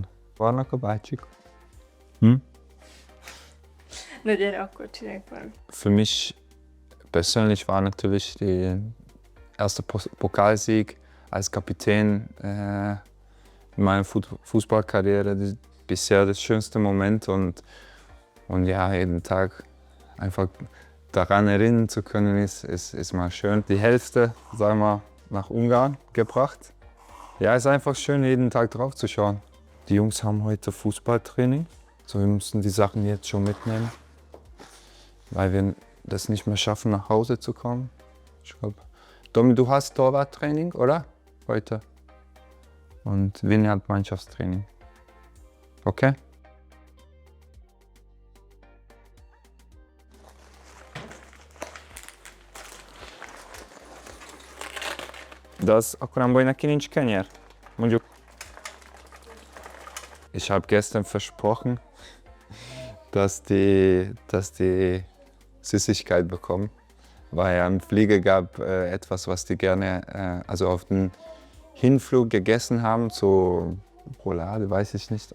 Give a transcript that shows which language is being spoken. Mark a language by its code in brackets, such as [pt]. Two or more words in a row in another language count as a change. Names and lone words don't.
[de] War noch ein Hm? [hu] Na gyere, akkor csináljuk valamit. [de] Für mich persönlich war natürlich der erste Pokalsieg als Kapitän in meiner Fußballkarriere bisher das schönste Moment und ja, jeden Tag einfach daran erinnern zu können, ist mal schön. Die Hälfte, sagen wir, nach Ungarn gebracht. Ja, ist einfach schön, jeden Tag drauf zu schauen. Die Jungs haben heute Fußballtraining, so wir müssen die Sachen jetzt schon mitnehmen, weil wir das nicht mehr schaffen, nach Hause zu kommen. Ich glaube, Domi, du hast Torwarttraining, oder? Heute. Und Vinny hat Mannschaftstraining. Okay? [hu] Akkor nem baj, neki nincs kenyer? Mondjuk. [de] Ich habe gestern versprochen, dass die Süßigkeit bekommen, weil am Flieger gab etwas, was die gerne also auf den Hinflug gegessen haben, so Roulade, weiß ich nicht.